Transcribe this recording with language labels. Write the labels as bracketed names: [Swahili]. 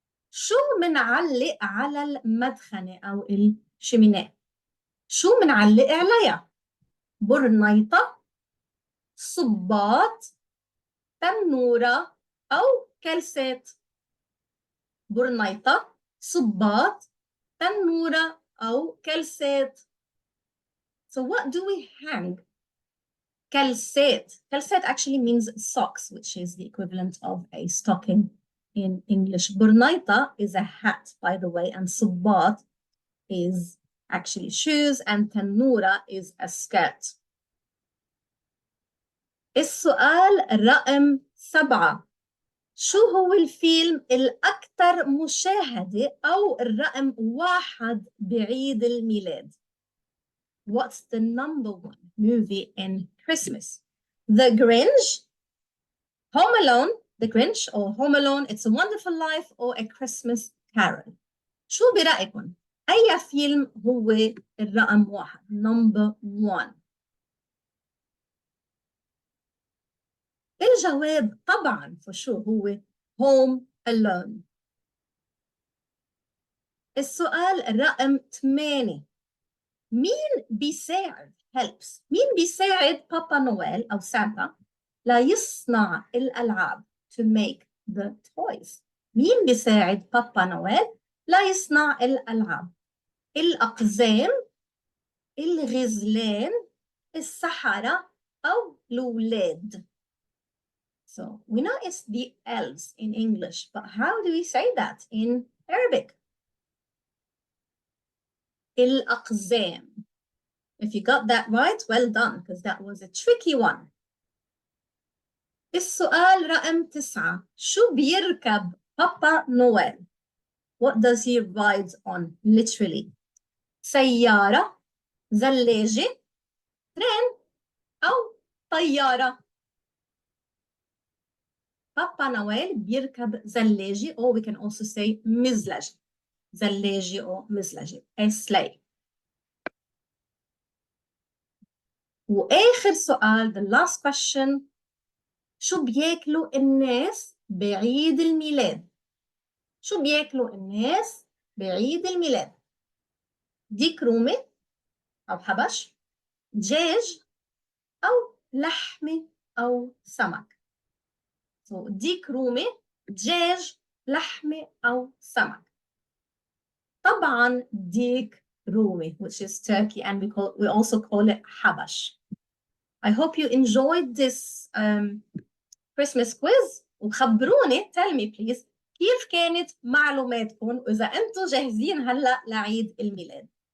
[Arabic] شو منعلق على المدخنة أو الشميناء؟ شو منعلق عليها؟ برنيطة، صباط، تنورة أو كلسات؟ برنيطة، صباط، تنورة أو كلسات. [English] So what do we hang? كلسات. كلسات actually means socks, which is the equivalent of a stocking in English. برنيطة is a hat, by the way, and صباط is actually shoes, and تنورة is a skirt. [Arabic] السؤال رقم 7. شو هو الفيلم الأكثر مشاهدة أو الرقم 1 بعيد الميلاد؟ [English] What's the number 1 movie in Christmas? The Grinch, Home Alone, The Grinch or Home Alone, It's a Wonderful Life, or A Christmas Carol. [Arabic] شو برأيكم؟ أي فيلم هو الرقم 1 [English] number 1؟ [Arabic] الجواب طبعا [English] for sure [Arabic] هو Home Alone. السؤال رقم 8. مين بيساعد [English] helps [Arabic] مين بيساعد بابا نويل أو سانتا ليصنع الألعاب [English] to make the toys؟ [Arabic] مين بيساعد بابا نويل ليصنع الألعاب؟ الأقزام، الغزلان، السحرة أو الأولاد؟ [English] So we know it's the elves in English, but how do we say that in Arabic? [Arabic] الأقزام. [English] If you got that right, well done, because that was a tricky one. [Arabic] السؤال رقم 9. شو بيركب بابا نويل؟ [English] What does he ride on, literally? [Arabic] سيارة، زلاجة، ترين، أو طيارة؟ بابا نويل بيركب زلاجة, [English] or we can also say [Arabic] مزلجة. زلاجة أو مزلجة. [English] A sleigh. [Arabic] وآخر سؤال, [English] the last question. [Arabic] شو بياكلوا الناس بعيد الميلاد؟ شو بياكلوا الناس بعيد الميلاد؟ ديك رومي أو حبش، دجاج، أو لحمة أو سمك. [English] So [Arabic] ديك رومي، دجاج، لحمة أو سمك. طبعاً ديك رومي, [English] which is turkey, and we also call it حبش. I hope you enjoyed this Christmas quiz. [Arabic] وخبروني, [English] tell me please, [Arabic] كيف كانت معلوماتكم وإذا أنتم جاهزين هلأ لعيد الميلاد.